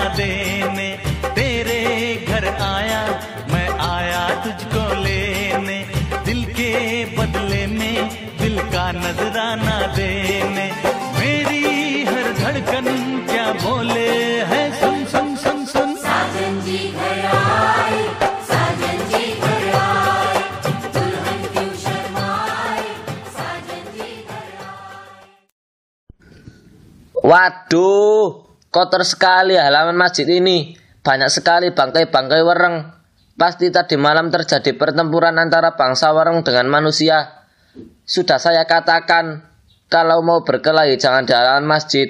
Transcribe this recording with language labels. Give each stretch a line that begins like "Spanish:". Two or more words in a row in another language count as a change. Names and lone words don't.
Hindi: देने तेरे घर आया मैं आया तुझको लेने दिल के बदले में दिल का नजराना देने मेरी हर धड़कन क्या बोले है सुन सुन सुन सुन साजन जी घर आए साजन जी घर आए दुल्हन क्यों शर्माए साजन जी घर आए.
Indonesian: Waduh, kotor sekali halaman masjid ini. Banyak sekali bangkai-bangkai Wereng. Pasti tadi malam terjadi pertempuran antara bangsa Wereng dengan manusia. Sudah saya katakan, kalau mau berkelahi jangan di halaman masjid.